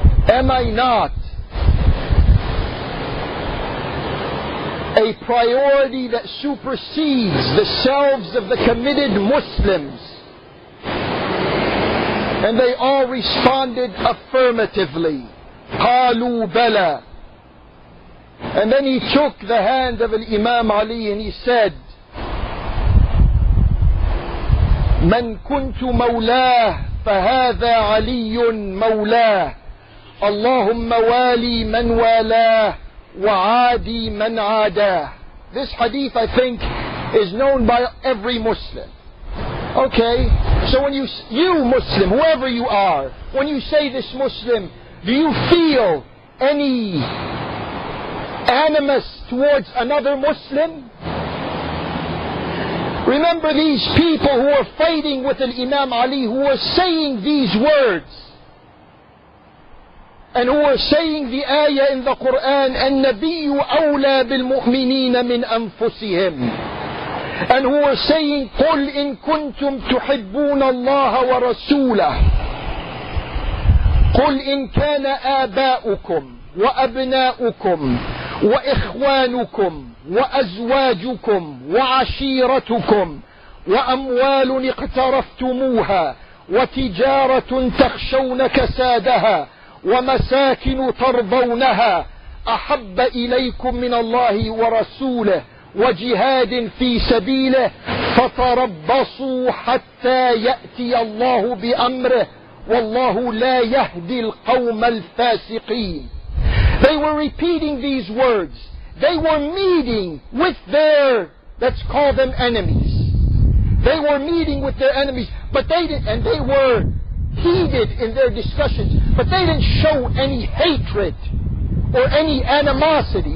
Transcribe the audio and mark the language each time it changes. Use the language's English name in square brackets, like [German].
[English] Am I not a priority that supersedes the selves of the committed Muslims? And they all responded affirmatively. [Arabic] قالوا بلى. [English] And then he took the hand of Imam Ali and he said, [Arabic] من كنت مولاه فهذا علي مولاه اللهم والي من والاه وعادي من عاداه. [English] This hadith, I think, is known by every Muslim. Okay, so when you Muslim, whoever you are, when you say this Muslim, do you feel any animus towards another Muslim? Remember these people who were fighting with Imam Ali, who were saying these words, and who were saying the ayah in the Quran, [Arabic] النبي أولى بالمؤمنين من أنفسهم, [English] and who were saying [Arabic] قل إن كنتم تحبون الله ورسوله قل إن كان آباؤكم وأبناؤكم وإخوانكم وأزواجكم وعشيرتكم وأموال اقترفتموها وتجارة تخشون كسادها ومساكن ترضونها أحب إليكم من الله ورسوله وجهاد في سبيله فتربصوا حتى يأتي الله بأمره والله لا يهدي القوم الفاسقين. [English] They were repeating these words. They were meeting with their, let's call them enemies. They were meeting with their enemies, but they were heated in their discussions, but they didn't show any hatred or any animosity.